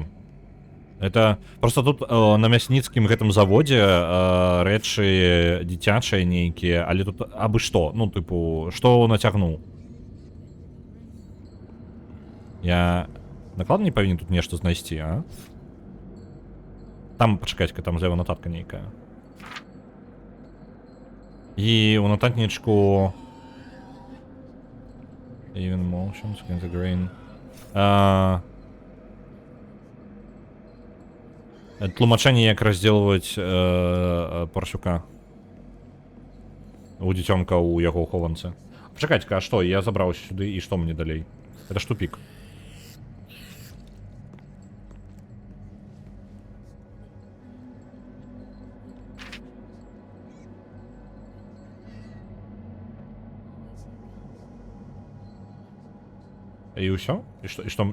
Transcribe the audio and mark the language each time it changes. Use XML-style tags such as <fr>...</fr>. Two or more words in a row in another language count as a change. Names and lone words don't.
<be>Это просто тут на мясніцкім гэтым заводзе рэчы дзіцячыя нейкія, але тут абы што, ну, тыпу, што нацягнуў? Я накладна не павінен тут нешта знайсці, а? Там, пачакайце-ка, там злева нататка нейкая. І у нататнічку...</be> <en>Even motions, against the grain.</en> <be>Тлумачэнне, як раздзелваць парсюка. У дзіцёнка ў яго хованцы. Пачакайце-ка, а што? Я забраўся сюды, і што мне далей?</be> <ru>Это ж тупик.</ru> <be>І ўсё? І што?</be>